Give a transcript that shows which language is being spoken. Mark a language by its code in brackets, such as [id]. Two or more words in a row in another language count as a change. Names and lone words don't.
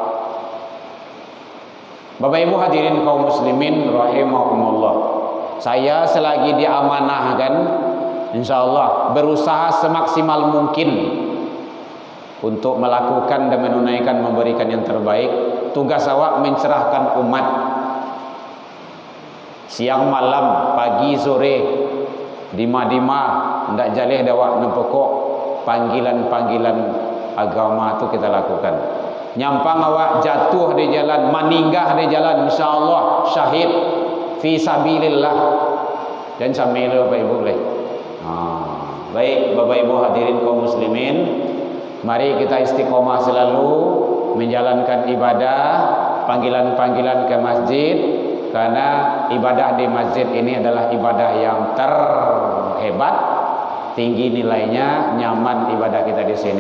[id] Bapak Ibu hadirin kaum muslimin rahimakumullah. Saya selagi diamanahkan, insyaallah berusaha semaksimal mungkin untuk melakukan dan menunaikan memberikan yang terbaik. Tugas awak mencerahkan umat. Siang malam, pagi sore, [min] dima-dima, ndak jaleh dawak nempokok [id] panggilan-panggilan agama itu kita lakukan. Nyampang awak jatuh di jalan, meninggal di jalan, insyaallah [ar] شهيد في سبيل الله. [id] Dan sambil Bapak Ibu boleh. Baik Bapak Ibu hadirin kaum muslimin, mari kita istiqomah selalu menjalankan ibadah, panggilan-panggilan ke masjid, karena ibadah di masjid ini adalah ibadah yang terhebat, tinggi nilainya, nyaman ibadah kita di sini.